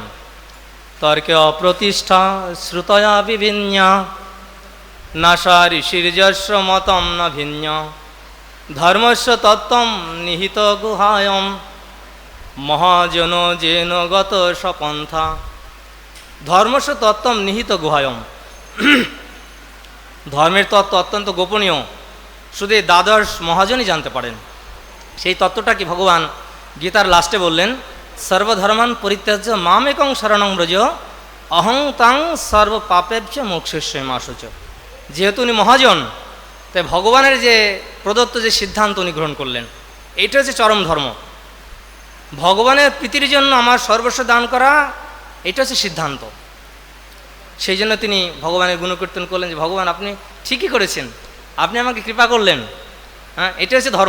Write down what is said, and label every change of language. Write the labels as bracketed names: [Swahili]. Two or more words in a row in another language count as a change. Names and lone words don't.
[Sanskrit] তর্কে অপ্রতিষ্ঠা শ্রুতয়া বিভিন্ন নাশা ঋষির্যস্ব মতম ন ভিন্ন, ধর্মস্য তত্ত্বম নিহিত গুহায়ম মহাজন যেন গত সপন্থা। ধর্মস্য তত্ত্বম নিহিত গুহায়ম, [Bangla] ধর্মের তত্ত্ব অত্যন্ত গোপনীয়, শুধু এই দ্বাদশ মহাজনই জানতে পারেন। সেই তত্ত্বটা কি ভগবান গীতার লাস্টে বললেন, [Sanskrit] সর্বধর্মান পরিত্যাজ্য মামেকং শরণং ব্রজ অহং তাং সর্ব পাপেভ্য মোক্ষেশ্বর মাসুচ। [Bangla] যেহেতু উনি মহাজন, তাই ভগবানের যে প্রদত্ত যে সিদ্ধান্ত উনি গ্রহণ করলেন, এইটা হচ্ছে চরম ধর্ম। ভগবানের প্রীতির জন্য আমার সর্বস্ব দান করা, এটা হচ্ছে সিদ্ধান্ত। সেই জন্য তিনি ভগবানের গুণকীর্তন করলেন যে ভগবান আপনি ঠিকই করেছেন, আপনি আমাকে কৃপা করলেন, হ্যাঁ, এটা হচ্ছে ধর্ম।